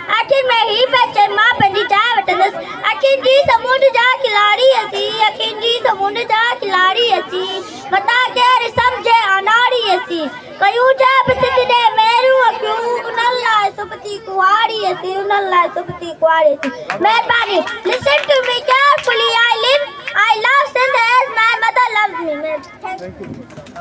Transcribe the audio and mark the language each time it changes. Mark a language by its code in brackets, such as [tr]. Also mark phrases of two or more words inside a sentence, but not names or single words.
[sd] आख़िर में ही पिक्चर मां पंहिंजी जाइ वठंदसि। अखियुनि जी समुंड जा खिलाड़ी असीं, अखियुनि जी समुंड जा खिलाड़ी असीं, मता केरु सम्झे अनाड़ी असीं, कयूं जब सिंध ॾे मेरूं अखियूं, उन्हनि लाइ सुबती कुआरी असीं, उन्हनि लाइ सुबती कुआरी असीं। महिरबानी, [en] listen to me carefully. I love Sindh as my mother loves me.